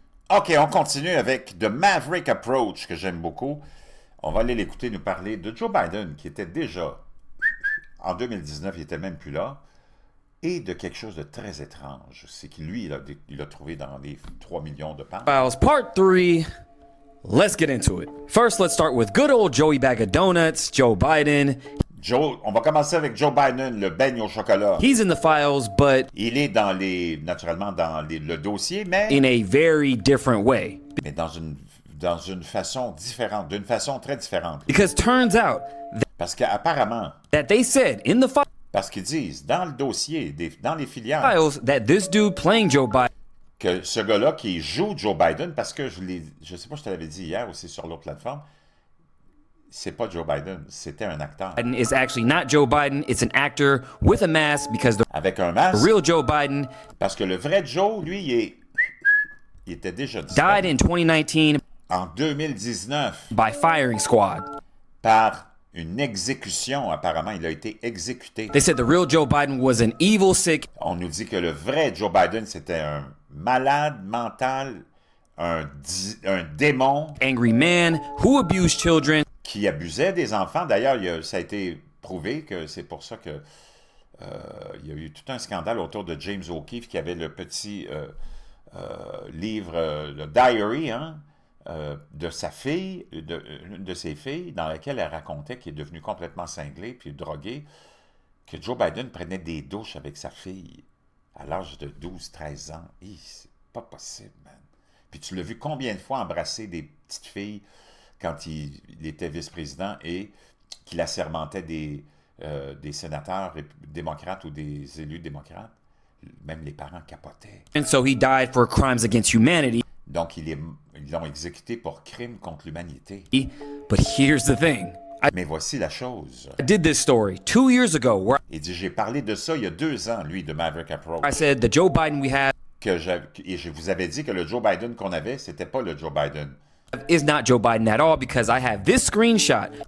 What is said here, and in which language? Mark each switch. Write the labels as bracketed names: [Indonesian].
[French] OK, on continue avec The Maverick Approach, que j'aime beaucoup. On va aller l'écouter nous parler de Joe Biden, qui était déjà, en 2019, il était même plus là, et de quelque chose de très étrange. C'est que lui, il a trouvé dans les 3 millions de pounds. [English] Files Part 3. Let's get into it. First, let's start with good old Joey Bag of Donuts, Joe Biden. [French] On va commencer avec Joe Biden, le beigne au chocolat. [English] He's in the files, but [French] Il est naturellement dans le dossier, mais [English] in a very different way. [French] dans une façon différente, d'une façon très différente. [English] Because turns out [French] Parce qu'apparemment, [English] that they said in the [French] parce qu'ils disent dans le dossier, dans les filières, [English] files that this dude playing Joe Biden [French] que ce gars-là qui joue Joe Biden, parce que je sais pas, je te l'avais dit hier aussi sur l'autre plateforme, c'est pas Joe Biden, c'était un acteur. [English] is actually not Joe Biden. It's an actor with a mask because the [French] Avec un masque, [English] real Joe Biden [French] parce que le vrai Joe, lui, il était déjà disparu. [English] died in 2019 [French] En 2019, [English] by firing squad. [French] par une exécution, apparemment, il a été exécuté. [English] They said the real Joe Biden was an evil, sick, [French] On nous dit que le vrai Joe Biden, c'était un malade mental, un démon [English] angry man who abused children. [French] qui abusait des enfants. D'ailleurs, ça a été prouvé que c'est pour ça que il y a eu tout un scandale autour de James O'Keefe qui avait le petit livre, le diary, de sa fille, une de ses filles, dans laquelle elle racontait qu'il est devenu complètement cinglé puis drogué, que Joe Biden prenait des douches avec sa fille à l'âge de 12-13 ans. C'est pas possible, man. Puis tu l'as vu combien de fois embrasser des petites filles quand il était vice-président et qu'il assermentait des sénateurs démocrates ou des élus démocrates. Même les parents capotaient. [English] And so he died for crimes against humanity. [French] Donc, ils l'ont exécuté pour crime contre l'humanité. [English] But here's the thing. [French] Mais voici la chose. [English] I did this story 2 years ago where [French] Il dit, j'ai parlé de ça il y a 2 ans, lui, de Maverick Approach. [English] I said the Joe Biden we have [French] Et je vous avais dit que le Joe Biden qu'on avait, c'était pas le Joe Biden. [English] is not Joe Biden at all because I have this screenshot